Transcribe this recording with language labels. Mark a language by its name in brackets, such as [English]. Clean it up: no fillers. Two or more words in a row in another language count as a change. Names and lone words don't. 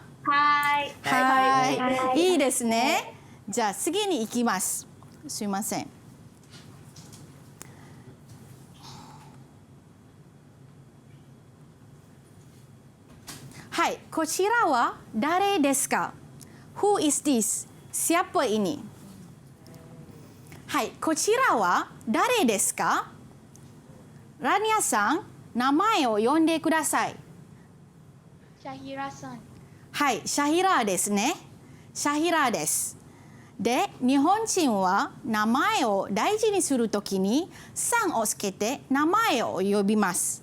[Japanese] はい。はい。いいですね。じゃあ次に行きます。すいません。はい、こちらはだれですか? [English] Who is this? [Indonesian] Siapa ini? [Japanese] Hai, こちらはだれですか? ラニアさん、名前を呼んでください. Shahira-san. はい、シャヒラですね。シャヒラです。で、日本人は名前を大事にするときに「さん」をつけて名前を呼びます。